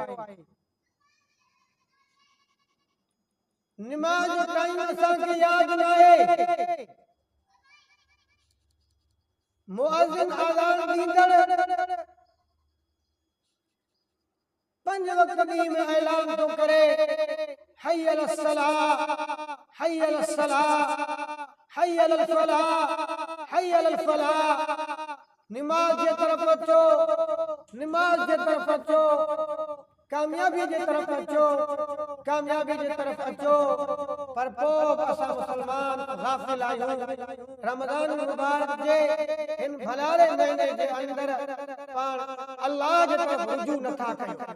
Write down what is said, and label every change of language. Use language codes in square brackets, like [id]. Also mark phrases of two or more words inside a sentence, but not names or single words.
[sd] नमाज जो टाइम असांखे यादि न आहे। मुअज़्ज़िन आज़ान ॾींदड़ 5 वक़्त ॾींहं में ऐलान थो करे, [ar] حي على الصلاة، حي على الصلاة، حي على الفلاح، حي على الفلاح. [sd] नमाज जे तरफ़ अचो, नमाज जे तरफ़ अचो, कामयाबी जे तरफ़ अचो, कामयाबी जे तरफ़ अचो। पर पोइ असां मुसलमान गाफ़िल आहियूं। रमज़ान मुबारक जे इन भलारे महीने जे अंदर पाण अल्लाह जे तरफ़ रुजू नथा कयूं।